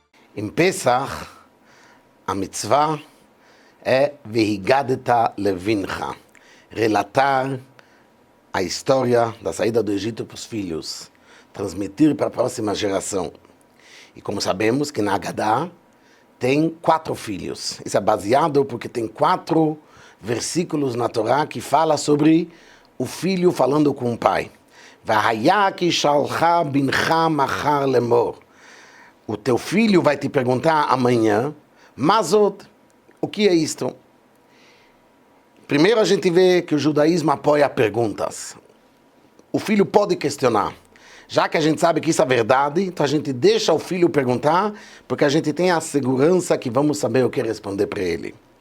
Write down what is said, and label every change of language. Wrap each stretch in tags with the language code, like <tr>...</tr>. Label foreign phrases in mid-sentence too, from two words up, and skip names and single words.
<pt>Em Pesach, a mitzvah é</pt> <he>והגדת לבנך,</he> <pt>relatar a história da saída do Egito para os filhos, transmitir para a próxima geração. E como sabemos que na Haggadah tem 4 filhos. Isso é baseado porque tem 4 versículos na Torá que fala sobre o filho falando com o pai.</pt> <he>והיה כי ישאלך בנך מחר לאמר.</he> <pt>O teu filho vai te perguntar amanhã, Mazot, o que é isto? Primeiro a gente vê que o judaísmo apoia perguntas. O filho pode questionar. Já que a gente sabe que isso é verdade, então a gente deixa o filho perguntar, porque a gente tem a segurança que vamos saber o que responder para ele.</pt>